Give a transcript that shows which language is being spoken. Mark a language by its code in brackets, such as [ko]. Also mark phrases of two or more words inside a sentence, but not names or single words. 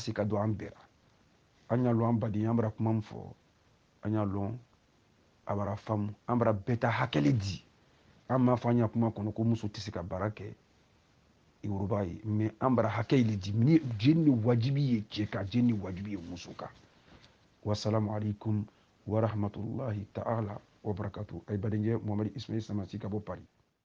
[bm] se ka don an bɛɛ ra an y'a lɔn an baden an bara kuma min fɔ an y'a lɔn a bara faamu an bara bɛɛ ta hakɛle di an m'a fɔ an y'a kuma kɔnɔ ko muso tɛ se ka baara kɛ i woroba ye mais an bara hakɛ le di ni jeni ni wajibi ye cɛ kan jeni ni wajibi ye muso kan [ar] والسلام عليكم ورحمة الله تعالى وبركاته [bm] ay badenje Muhammad Ismail Samasi ka bɔ Paris